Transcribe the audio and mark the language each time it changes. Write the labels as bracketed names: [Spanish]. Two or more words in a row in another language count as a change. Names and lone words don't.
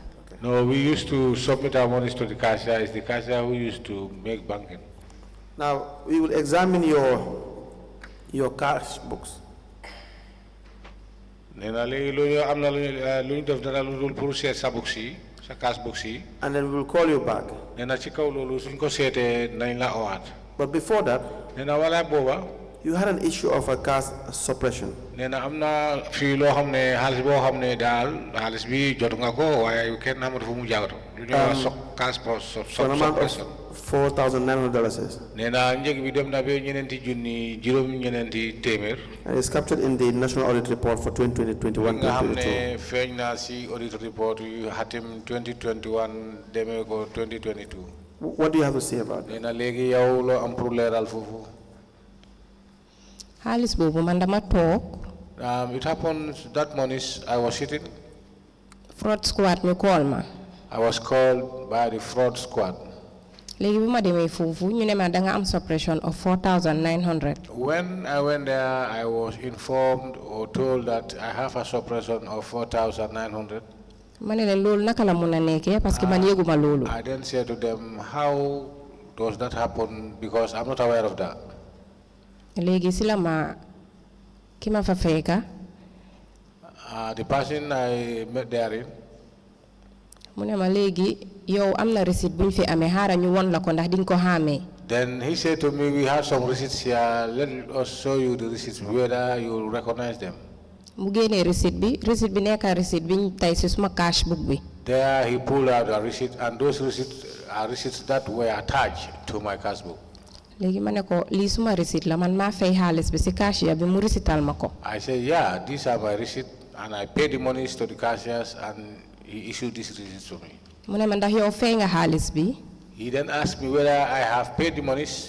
[English] No, we used to submit our monies to the cashier. It's the cashier who used to make banking. Now, we will examine your cash books. [Wolof] Nena léegi loolu am na lu ñu def dara lu dul pour seet sa books yi sa [English] cash books [Wolof] yi. [English] And then we will call you back. [Wolof] Nena ci kaw loolu suñ ko seetee nañ la owaat. [English] But before that, [Wolof] Nena wala booba. [English] you had an issue of a cash suppression. [Wolof] Nena am na fii loo xam ne xaalis boo xam ne daal xaalis bi jot nga ko waaye kenn xamatu fu mu jaagatu. lu ñuy wax [English] cash suppression. $4,900. [Wolof] Nena njëg bi dem na ba ñeneenti junni juróom ñeneenti téeméer. [English] And it's captured in the National Audit Report for 2020-21. [Wolof] nga xam ne feeñ na si [English] audit report [Wolof] yu xatim 2021 demee ko 2022. [English] What do you have to say about it? [Wolof] Nena léegi yow loo am pour leeral foofu. xaalis boobu man dama toog. [English] It happened that morning I was sitting. Fraud squad [Wolof] ñu call ma. [English] I was called by the fraud squad. [Wolof] léegi bi ma demee foofu ñu ne ma da nga am [English] suppression of 4,900. When I went there, I was informed or told that I have a suppression of 4,900. [Wolof] ma ne leen loolu naka la mun a nekkee [French] parce que [Wolof] man yëguma loolu. [English] I then said to them, how does that happen? Because I'm not aware of that. [Wolof] léegi si la ma ki ma fa fekka. [English] The person I met therein. [Wolof] mu ne ma léegi yow am na receipt buñ fi amee xaaral ñu won la ko ndax dinga ko xàmmee. [English] Then he said to me, we have some receipts here. Let us show you the receipts, whether you recognize them. [Wolof] mu génnee receipt bi nekka receipt biñ tay si suma [English] cash book [Wolof] bi. [English] There he pulled out a receipt, and those receipts are receipts that were attached to my cash book. [Wolof] léegi ma ne ko lii suma receipt la man maa fay xaalis bi si cashier bi mu receiptal ma ko. [English] I said, yeah, these are my receipts, and I paid the monies to the cashiers, and he issued these receipts to me. [Wolof] mu ne ma ndax yow fay nga xaalis bi. [English] He then asked me whether I have paid the monies.